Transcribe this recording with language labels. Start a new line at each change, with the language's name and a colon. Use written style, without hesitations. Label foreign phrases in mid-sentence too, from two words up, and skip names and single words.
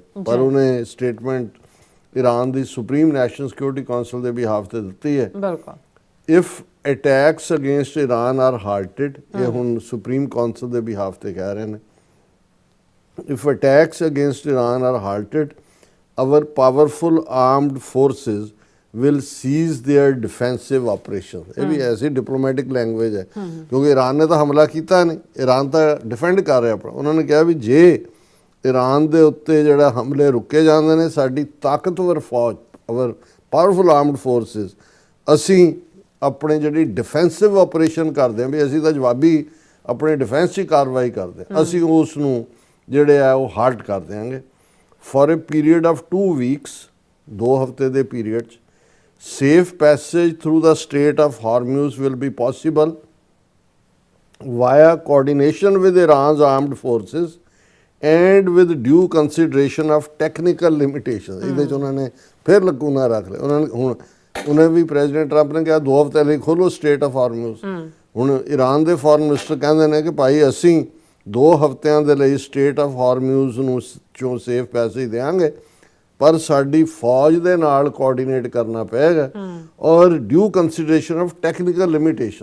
Punjabi: ਪਰ ਉਹਨੇ ਸਟੇਟਮੈਂਟ ਈਰਾਨ ਦੀ ਸੁਪਰੀਮ ਨੈਸ਼ਨਲ ਸਿਕਿਉਰਿਟੀ ਕੌਂਸਲ ਦੇ ਬਿਹਾਫ ਤੇ ਦਿੱਤੀ ਹੈ।
English: ਬਿਲਕੁਲ। if attacks against Iran are halted,
Punjabi: ਇਹ ਹੁਣ ਸੁਪਰੀਮ ਕੌਂਸਲ ਦੇ ਬਿਹਾਫ ਤੇ ਕਹਿ ਰਹੇ ਨੇ,
English: if attacks against Iran are halted our powerful armed forces will cease their defensive operations।
Punjabi: ਇਹ ਵੀ ਐਸੀ
English: diplomatic language
Punjabi: ਹੈ, ਕਿਉਂਕਿ ਈਰਾਨ ਨੇ ਤਾਂ ਹਮਲਾ ਕੀਤਾ ਨਹੀਂ, ਈਰਾਨ ਤਾਂ ਡਿਫੈਂਡ ਕਰ ਰਿਹਾ ਆਪਣਾ। ਉਹਨਾਂ ਨੇ ਕਿਹਾ ਵੀ ਜੇ ਈਰਾਨ ਦੇ ਉੱਤੇ ਜਿਹੜਾ ਹਮਲੇ ਰੁਕੇ ਜਾਂਦੇ ਨੇ, ਸਾਡੀ ਤਾਕਤਵਰ ਫੌਜ,
English: our powerful armed forces,
Punjabi: ਅਸੀਂ ਆਪਣੇ ਜਿਹੜੀ
English: defensive operation
Punjabi: ਕਰਦੇ ਹਾਂ ਵੀ ਅਸੀਂ ਤਾਂ ਜਵਾਬੀ ਆਪਣੇ ਡਿਫੈਂਸ 'ਚ ਕਾਰਵਾਈ ਕਰਦੇ ਹਾਂ, ਅਸੀਂ ਉਸ ਨੂੰ ਜਿਹੜੇ ਆ ਉਹ ਹਾਲਟ ਕਰ ਦਿਆਂਗੇ
English: for a period of 2 weeks,
Punjabi: 2 ਹਫ਼ਤੇ ਦੇ ਪੀਰੀਅਡ 'ਚ।
English: safe passage through the Strait of Hormuz will be possible via coordination with Iran's armed forces and with due consideration of technical limitations।
Punjabi: ਇਹਦੇ 'ਚ ਉਹਨਾਂ ਨੇ ਫਿਰ ਲਕੂਨਾ ਰੱਖ ਲਿਆ। ਉਹਨਾਂ ਨੇ ਹੁਣ ਉਹਨੇ ਵੀ ਪ੍ਰੈਜ਼ੀਡੈਂਟ ਟਰੰਪ ਨੇ ਕਿਹਾ 2 ਹਫ਼ਤੇ ਲਈ ਖੋਲੋ ਸਟੇਟ ਆਫ ਹਾਰਮੂਜ਼। ਹੁਣ ਈਰਾਨ ਦੇ
English: foreign minister
Punjabi: ਕਹਿੰਦੇ ਨੇ ਕਿ ਭਾਈ ਅਸੀਂ 2 ਹਫ਼ਤਿਆਂ ਦੇ ਲਈ ਸਟੇਟ ਆਫ ਹਾਰਮੂਜ਼ ਨੂੰ ਚੋਂ
English: safe passage
Punjabi: ਦੇਵਾਂਗੇ, ਪਰ ਸਾਡੀ ਫੌਜ ਦੇ ਨਾਲ ਕੋਆਰਡੀਨੇਟ ਕਰਨਾ ਪਏਗਾ ਔਰ
English: due consideration of technical limitation.